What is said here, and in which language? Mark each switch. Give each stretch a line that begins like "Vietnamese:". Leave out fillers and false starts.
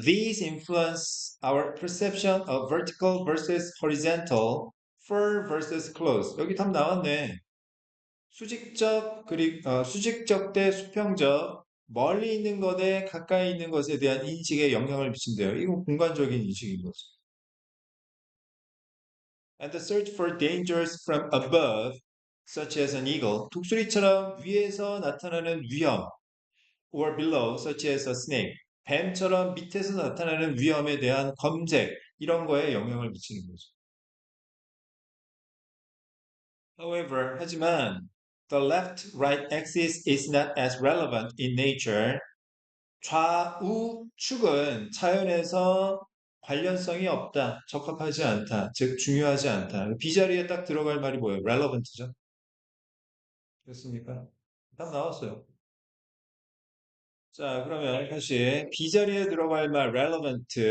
English: These influence our perception of vertical versus horizontal, fur versus clothes.
Korean: 여기 답 나왔네. 수직적 그리고 수직적 대 수평적 멀리 있는 것에 가까이 있는 것에 대한 인식에 영향을 미친대요. 이건 공간적인 인식인 거죠.
English: And the search for dangers from above, such as an eagle,
Korean: 독수리처럼 위에서 나타나는 위험,
English: or below, such as a snake,
Korean: 뱀처럼 밑에서 나타나는 위험에 대한 검색, 이런 거에 영향을 미치는 거죠.
English: However,
Korean: 하지만
English: the left-right axis is not as relevant in nature.
Korean: 좌우축은 자연에서 관련성이 없다, 적합하지 않다, 즉 중요하지 않다. 비자리에 딱 들어갈 말이 뭐예요? relevant죠. 됐습니까? 답 나왔어요. 자, 그러면 다시 비자리에 들어갈 말 relevant.